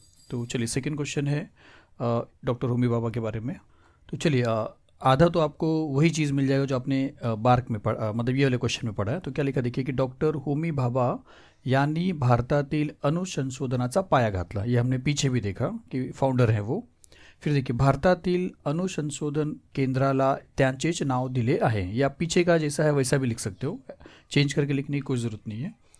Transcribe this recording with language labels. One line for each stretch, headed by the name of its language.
Hindi: तो चलिए, second question है डॉक्टर होमी भाभा के बारे में. तो चलिए, आधा तो आपको वही चीज़ मिल जाएगा जो आपने बार्क में मतलब ये वाले क्वेश्चन में पढ़ा है. तो क्या लिखा देखिए कि डॉक्टर होमी भाभा
Marathi: यांनी भारतातील अणुसंशोधनाचा पाया घातला.
Hindi: ये हमने पीछे भी देखा कि फाउंडर है वो. फिर देखिए,
Marathi: भारतातील अणुसंशोधन केंद्राला त्यांचेच नाव दिले आहे.
Hindi: या पीछे का जैसा है वैसा भी लिख सकते हो, चेंज करके लिखने की कोई ज़रूरत नहीं है.